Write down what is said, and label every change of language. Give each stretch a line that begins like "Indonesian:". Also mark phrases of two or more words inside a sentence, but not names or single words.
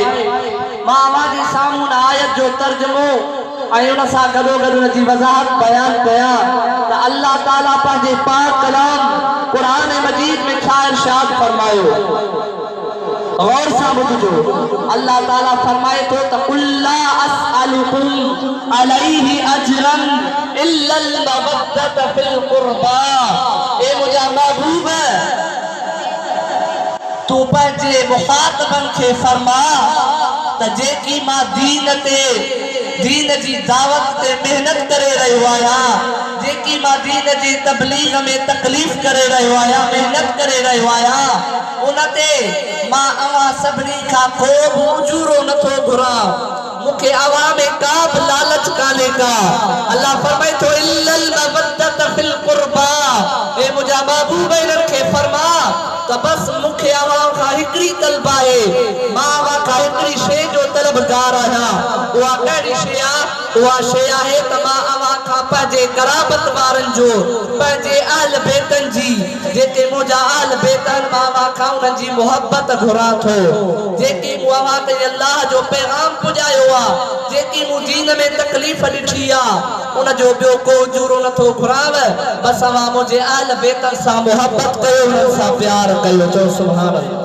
Sindhi: मां आवाज़े सामूं आयत जो तर्जुमो ऐं उन सां गॾोगॾु उन जी वज़ाहत बयान कयां त अल्लाह ताला पंहिंजे पाक कलाम कुरान मजीद में छा इरशाद फरमायो। गौर सां ॿुधजो अल्लाह ताला फरमाए थो त
Arabic: قل لا أسألكم عليه أجرا إلا المودة في القربى.
Sindhi: ए मुंहिंजा महबूब तू पंहिंजे मुखातबन खे फरमा त जेकी मां दीन जी दावत ते मेहनत करे रहियो आहियां जेकी मां दीन जी तबलीग में तकलीफ करे रहियो आहियां मेहनत करे रहियो आहियां उन ते मां अवां सभिनी खां को बि उजूरो नथो घुरां मुखे अवां में का बि लालच कान्हे का। अल्लाह फरमाए थो
Arabic: إلا المودة في القربى.
Sindhi: ए मुंहिंजा महबूब इन्हनि खे फरमा त बस मुखे अवां खां हिकिड़ी तलब आहे मां अवां खां हिकिड़ी शइ जो तलबगार आहियां उहा कहिड़ी शइ आहे उहा शइ आहे त मां अव्हां खां पंहिंजे क़राबत वारनि जो पंहिंजे आल बेतनि जी जेके मुंहिंजा आल बेत आहिनि मां अव्हां खां उन्हनि जी मुहबत घुरां थो जेकी मूं अव्हां ते अल्लाह जो पैगाम पुॼायो आहे जेकी मूं दीन में तकलीफ़ ॾिठी आहे उन जो ॿियो को जूरो नथो घुराव बस अव्हां मुंहिंजे आल बेतनि सां मुहबत कयो उन्हनि सां प्यार कयो चओ सुभान